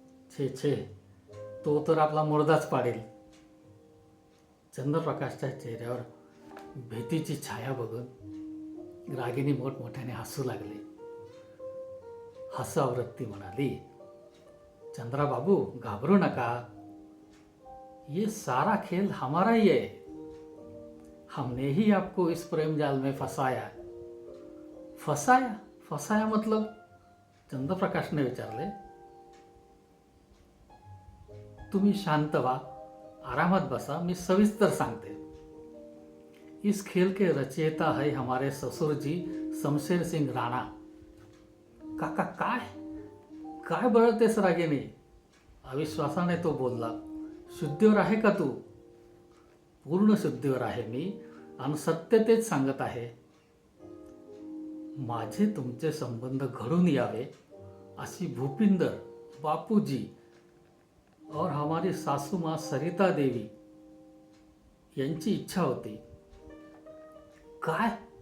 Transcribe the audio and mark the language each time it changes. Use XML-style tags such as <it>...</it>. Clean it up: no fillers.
<mr>छे छे, तो तर आपला मुर्दाच पाडेल. चंद्रप्रकाशच्या चेहऱ्यावर भीतीची छाया बघून रागिणी मोठमोठ्याने हसू लागली. हसावरत ती म्हणाली, चंद्रा बाबू, घाबरू नका.</mr> <hi>ये सारा खेल हमारा ही है. हमने ही आपको इस प्रेम जाल में फसाया. फसाया? फसाया मतलब?</hi> <mr>चंद्रप्रकाशने विचारले. तुम्ही शांत व्हा, आरामात बसा, मी सविस्तर सांगते.</mr> <hi>इस खेल के रचयिता है हमारे ससुर जी शमशेर सिंग राणा.</hi> <mr>काका, काय काय बळतेस रागिणी? अविश्वासाने तो बोलला. शुद्धीवर आहे का तू? पूर्ण शुद्धीवर आहे मी, आणि सत्य तेच सांगत आहे. माझे तुमचे संबंध घडून यावे अशी भूपिंदर, बापूजी</mr> <hi>और हमारी सासू माँ</hi> <mr>सरिता देवी यांची इच्छा होती. काय?</mr>